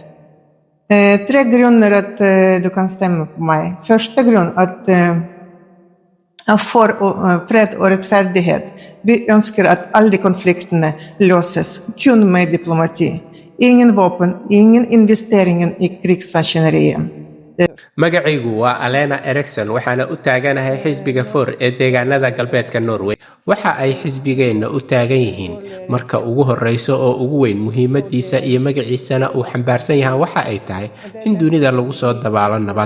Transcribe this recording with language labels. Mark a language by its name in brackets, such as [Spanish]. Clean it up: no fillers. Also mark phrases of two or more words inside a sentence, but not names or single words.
[Swedish] 3 grunder att du kan stämma på mig. Första grund att för fred och rättfärdighet. Vi önskar att alla konflikterna löses kun med diplomati. Ingen vapen, ingen investering i krigsmaskineriet. [Somali] magacaygu waa Elena Eriksson waxaana u taaganahay xisbiga FOR ee deegaanada galbeedka Norway. Waxa ay xisbigeena u taagan yihiin marka ugu horeyso oo ugu weyn muhiimadiisa iyo magaciisana uu xambaarsan yahay waxa ay tahay in dunida lagu soo dabaalo nabad.